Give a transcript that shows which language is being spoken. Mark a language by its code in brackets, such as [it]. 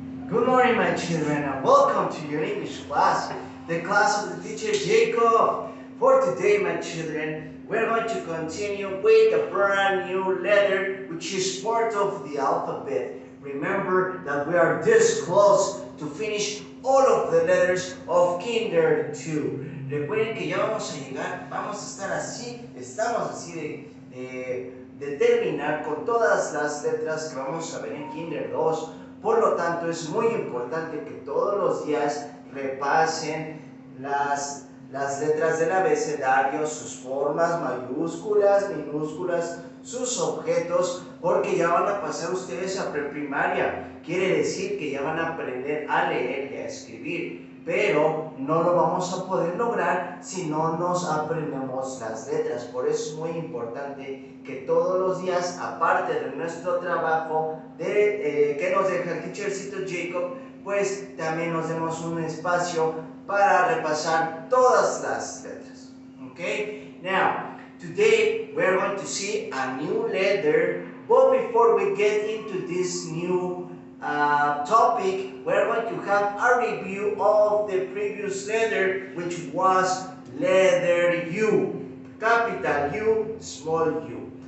[en] Good morning, my children, and welcome to your English class, the class of the teacher Jacob. For today, my children, we're going to continue with a brand new letter, which is part of the alphabet. Remember that we are this close to finish all of the letters of Kinder 2. [es] Recuerden que ya vamos a llegar, vamos a estar así, estamos así de terminar con todas las letras que vamos a ver en Kinder 2. Por lo tanto, es muy importante que todos los días repasen las letras del abecedario, sus formas, mayúsculas, minúsculas, sus objetos, porque ya van a pasar ustedes a preprimaria. Quiere decir que ya van a aprender a leer y a escribir, pero no lo vamos a poder lograr si no nos aprendemos las letras. Por eso es muy importante que todos los días, aparte de nuestro trabajo que nos deja el teachercito Jacob, pues también nos demos un espacio para repasar todas las letras. [en] Okay? Now, today we are going to see a new letter, but before we get into this new topic, we're going to have a review of the previous letter, which was letter U, capital U, small u.